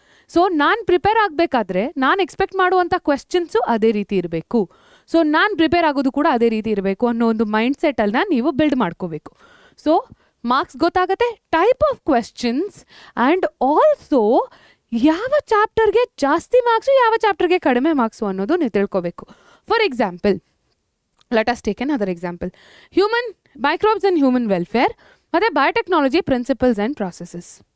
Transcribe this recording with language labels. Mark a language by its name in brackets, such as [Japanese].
[Kannada] So ನಾನು prepare ಆಗಬೇಕಾದ್ರೆ ನಾನು ಎಕ್ಸ್ಪೆಕ್ಟ್ ಮಾಡುವಂಥ ಕ್ವೆಶ್ಚನ್ಸು ಅದೇ ರೀತಿ ಇರಬೇಕು. ಸೊ ನಾನು ಪ್ರಿಪೇರ್ ಆಗೋದು ಕೂಡ ಅದೇ ರೀತಿ ಇರಬೇಕು ಅನ್ನೋ ಒಂದು ಮೈಂಡ್ ಸೆಟನ್ನು ನೀವು ಬಿಲ್ಡ್ ಮಾಡ್ಕೋಬೇಕು. ಸೊ ಮಾರ್ಕ್ಸ್ ಗೊತ್ತಾಗುತ್ತೆ, [English] type of questions, and also [Kannada] ಯಾವ ಚಾಪ್ಟರ್ಗೆ ಜಾಸ್ತಿ ಮಾರ್ಕ್ಸು, ಯಾವ ಚಾಪ್ಟರ್ಗೆ ಕಡಿಮೆ ಮಾರ್ಕ್ಸು ಅನ್ನೋದು ನೀವು ತಿಳ್ಕೊಬೇಕು. [English] For example, let us take another example. Microbes and human welfare ಮತ್ತು biotechnology principles and processes.